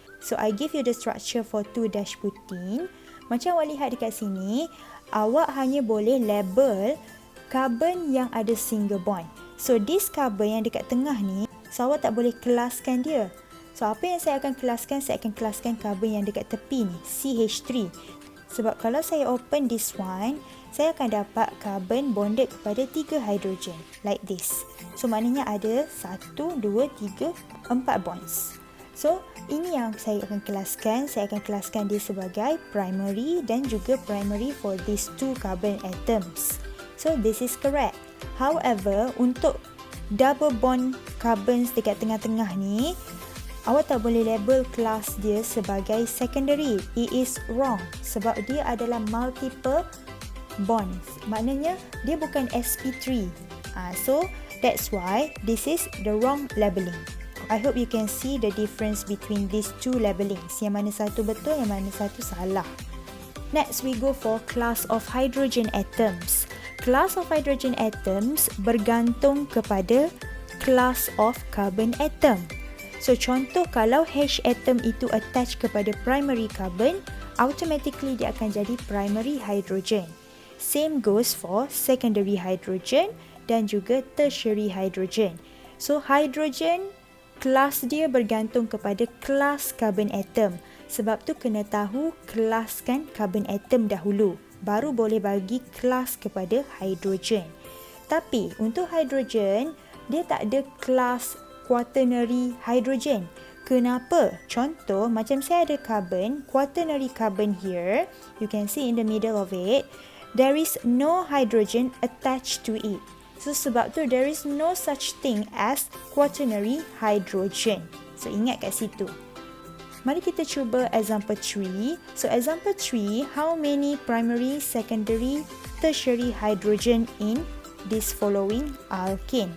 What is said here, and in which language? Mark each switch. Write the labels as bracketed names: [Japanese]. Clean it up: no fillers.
[English] So, I give you the structure for 2-butene. [Malay] Macam awak lihat dekat sini, awak hanya boleh label carbon yang ada single bond. So, [English] this carbon [Malay] yang dekat tengah ni, so awak tak boleh kelaskan dia. So, apa yang saya akan kelaskan? Saya akan kelaskan carbon yang dekat tepi ni, CH3. Sebab kalau saya [English] open this one, [Malay] saya akan dapat carbon bonded kepada 3 hydrogen. [English] Like this. [Malay] So, maknanya ada 1, 2, 3, 4 bonds. So, ini yang saya akan kelaskan. Saya akan kelaskan dia sebagai [English] primary dan juga primary for these 2 carbon atoms. So, this is correct. [Malay] However, untuk [English] double bond carbons [Malay] dekat tengah-tengah ni, awak tak boleh label kelas dia sebagai secondary. [English] It is wrong [Malay] sebab dia adalah [English] multiple bonds. [Malay] Maknanya dia bukan sp3. [English] So that's why this is the wrong labeling. I hope you can see the difference between these two labelings. [Malay] Yang mana satu betul, yang mana satu salah. [English] Next, we go for class of hydrogen atoms. Class of hydrogen atoms [Malay] bergantung kepada [English] class of carbon atom. So, contoh kalau H atom itu attach kepada primary carbon, automatically [Malay] dia akan jadi [English] primary hydrogen. Same goes for secondary hydrogen [Malay] dan juga [English] tertiary hydrogen. So, hydrogen [Malay] kelas dia bergantung kepada kelas carbon atom. Sebab tu kena tahu kelaskan carbon atom dahulu, baru boleh bagi kelas kepada hidrogen. Tapi untuk hidrogen, dia tak ada kelas quaternary hydrogen. Kenapa? Contoh, macam saya ada carbon, [English] quaternary carbon here. You can see in the middle of it, there is no hydrogen attached to it. So [Malay] sebab tu [English] there is no such thing as quaternary hydrogen. So [Malay] ingat kat situ. Mari kita cuba [English] example 3. So example 3, how many primary, secondary, tertiary hydrogen in this following alkane?